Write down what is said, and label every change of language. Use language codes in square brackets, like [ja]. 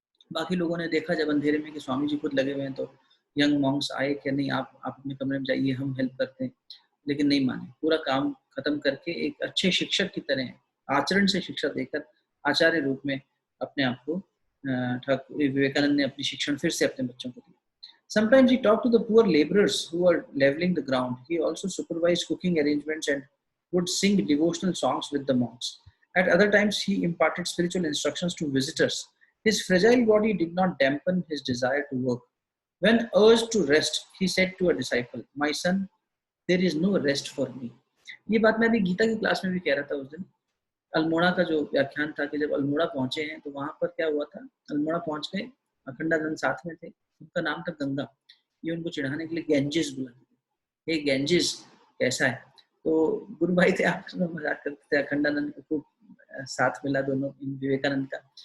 [hi] बाकी लोगों ने देखा जब अंधेरे में कि स्वामी जी खुद लगे हुए हैं, तो [en] young monks [hi] आए कि नहीं आप अपने कमरे में जाइए, हम हेल्प करते हैं, लेकिन नहीं माने। पूरा काम खत्म करके एक अच्छे शिक्षक की तरह आचरण से शिक्षा देकर आचार्य रूप में अपने आप को ठाकुर विवेकानंद ने अपनी शिक्षण फिर से अपने बच्चों को दिया। [en] Sometimes he talked to the poor laborers who were leveling the ground. He also supervised cooking arrangements and would sing devotional songs with the monks. At other times, he imparted spiritual instructions to visitors. His fragile body did not dampen his desire to work. When urged to rest, he said to a disciple, "My son, there is no rest for me." [hi] ये बात मैं अभी गीता की class में भी कह रहा था उस दिन। अल्मोड़ा का जो व्याख्यान था कि जब अल्मोड़ा पहुंचे हैं तो वहां पर क्या हुआ था, अल्मोड़ा पहुंच गए, अखंडानंद साथ में थे, उनका नाम था गंगा। ये उनको चिढ़ाने के लिए गैंजिस बुलाते थे, हे गैंजिस कैसा है। तो गुरु भाई थे, आपस में मजाक करते थे। अखंडानंद को खूब साथ मिला दोनों, विवेकानंद का।